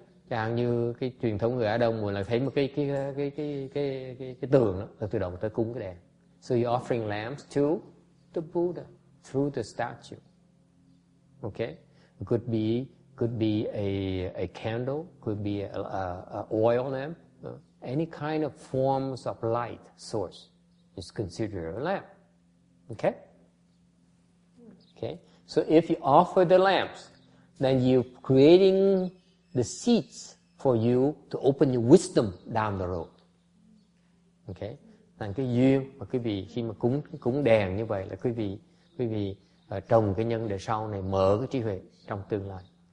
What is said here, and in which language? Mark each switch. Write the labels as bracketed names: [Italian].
[Vietnamese] Chẳng như cái truyền thống người Á Đông muốn là thấy một cái tường đó, là tự động tới cúng cái đèn. [English] So you're offering lamps to the Buddha through the statue. Okay? It could be a candle, could be a oil lamp, any kind of forms of light source is considered a lamp. Okay? Okay? So if you offer the lamps, then you're creating the seeds for you to open your wisdom down the road. Okay? [Vietnamese] Thành cái duyên mà quý vị khi mà cúng đèn như vậy là quý vị trồng cái nhân để sau này mở cái trí huệ trong tương lai.